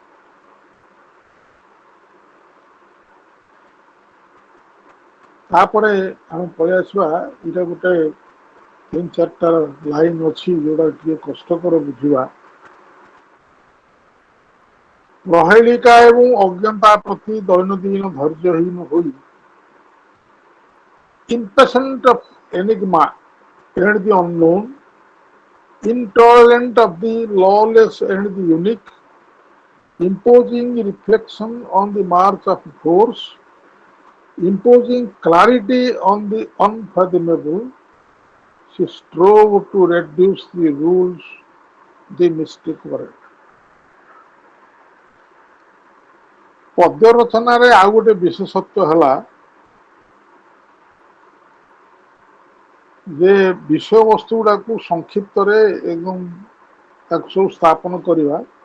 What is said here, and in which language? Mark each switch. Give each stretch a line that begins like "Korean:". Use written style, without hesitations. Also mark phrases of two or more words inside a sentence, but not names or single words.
Odia: ତାପରେ ଆମେ ପଳେଇ ଆସିବା, ଏଇଟା ଗୋଟେ 3-4ଟା ଲାଇନ ଅଛି ଯୋଉଟା ଟିକେ କଷ୍ଟକର ବୁଝିବା। ପ୍ରହେଳିକା ଏବଂ ଅଜ୍ଞତା ପ୍ରତି ଦୈନନ୍ଦିନ ଧୈର୍ଯ୍ୟହୀନ ହୋଇ
English: impatient of enigma and the unknown, intolerant of the lawless and the unique, imposing reflection on the march of force, imposing clarity on the unfathomable, she strove to reduce the rules the mystic world।
Odia: ପଦ୍ୟ ରଚନାରେ ଆଉ ଗୋଟେ ବିଶେଷତ୍ୱ ହେଲା ଯେ ବିଷୟବସ୍ତୁ ଗୁଡାକୁ ସଂକ୍ଷିପ୍ତରେ ଏବଂ ତାକୁ ସବୁ ସ୍ଥାପନ କରିବା